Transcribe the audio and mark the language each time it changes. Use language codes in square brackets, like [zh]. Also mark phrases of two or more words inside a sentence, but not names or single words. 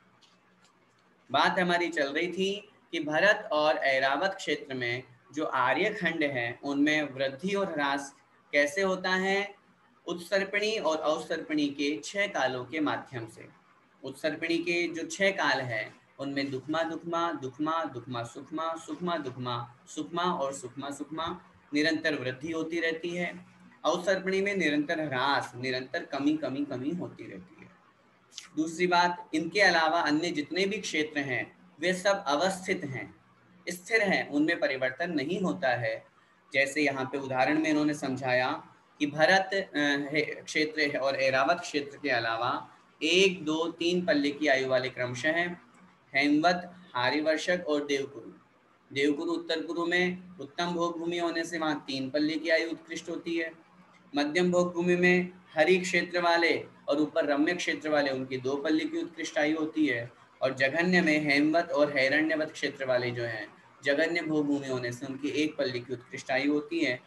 [hi] बात हमारी चल रही थी कि भरत और ऐरावत क्षेत्र में जो आर्यखंड है उनमें वृद्धि और ह्रास कैसे होता है, उत्सर्पणी और अवसर्पणी के 6 कालों के माध्यम से। उत्सर्पणी के जो 6 काल है उनमें दुखमा दुखमा, दुखमा दुखमा सुखमा, सुखमा दुखमा, सुखमा और सुखमा सुखमा निरंतर वृद्धि होती रहती है। अवसर्पणी में निरंतर ह्रास, निरंतर कमी कमी कमी होती रहती है। दूसरी बात, इनके अलावा अन्य जितने भी क्षेत्र हैं वे सब अवस्थित हैं, स्थिर हैं, उनमें परिवर्तन नहीं होता है। जैसे यहाँ पे उदाहरण में इन्होंने समझाया कि भरत क्षेत्र और ऐरावत क्षेत्र के अलावा 1, 2, 3 पल्ले की आयु वाले क्रमशः हैं हेमवत, हारिवर्षक और देवकुरु। देवकुरु उत्तर कुरु में उत्तम भोग भूमि होने से वहाँ 3 पल्ले की आयु उत्कृष्ट होती है। मध्यम भोग भूमि में हरि क्षेत्र वाले और ऊपर रम्य क्षेत्र वाले उनकी 2 पल्ले की उत्कृष्ट आयु होती है। और जघन्य में हेमवत और हैरण्यवत क्षेत्र वाले जो हैं जघन्य भोग भूमि होने से उनकी 1 पल्ले की उत्कृष्ट आयु होती है।